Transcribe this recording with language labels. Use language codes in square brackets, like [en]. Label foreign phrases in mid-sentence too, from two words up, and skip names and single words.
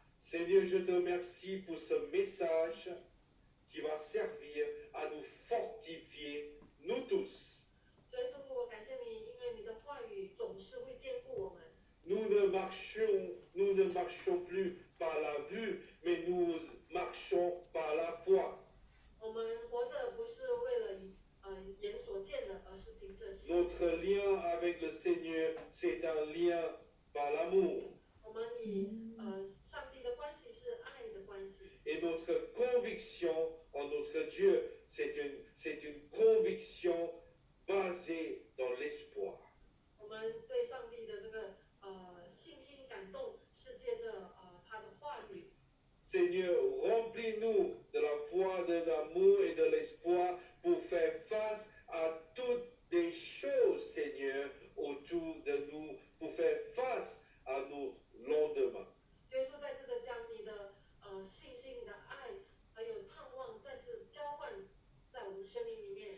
[fr] Seigneur, je te remercie pour ce message qui va servir à nous fortifier, nous tous. [zh] 主耶稣，我感谢你，因为你的话语总是会坚固我们。 [fr] Nous ne marchons plus par la vue, mais nous marchons par la foi. [zh] 我们活着不是为了眼所见的，而是凭着信。 [fr] Notre lien avec le Seigneur, c'est un lien par l'amour. [zh] 我们与上帝的关系是爱的关系， [fr] Et notre conviction en notre Dieu, c'est une conviction basée dans l'espoir. [zh] 我们对上帝的这个信心感动，是借着他的话语。 [fr] Seigneur, remplis-nous de la foi, de l'amour et de l'espoir pour faire face à toutes les choses, Seigneur, autour de nous, pour faire face à nos lendemains. [zh] 主耶稣再次的将你的信心、你的爱，还有盼望，再次浇灌在我们的生命里面，